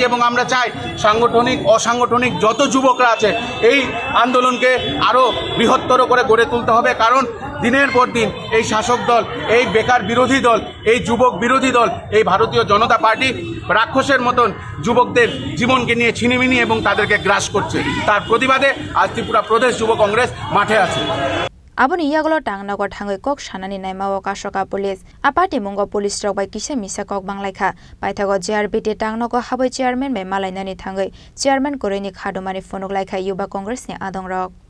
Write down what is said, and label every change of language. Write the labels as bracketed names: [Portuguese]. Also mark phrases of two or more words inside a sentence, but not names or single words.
[Bangla] এবং আমরা চাই সাংগঠনিক অসাংগঠনিক যত যুবকরা আছে এই আন্দোলনকে আরও বৃহত্তর করে গড়ে তুলতে হবে। কারণ দিনের পর দিন এই শাসক দল, এই বেকার বিরোধী দল, এই যুবক বিরোধী দল, এই ভারতীয় জনতা পার্টি রাক্ষসের মতন যুবকদের জীবনকে নিয়ে ছিনিমিনি এবং তাদেরকে গ্রাস করছে। তার প্রতিবাদে আজ ত্রিপুরা প্রদেশ যুব কংগ্রেস মাঠে আছে। [Kok Borok] Aboni iyagolo tangnagor thangoi kok sanani naimao kasoka police apati mungo police rok bai kisa misa kok banglaikha paithago JRBT tangnago habai chairman bai malainani thangoi chairman koreini khadomani phonok laikha yuba congress ni adong rok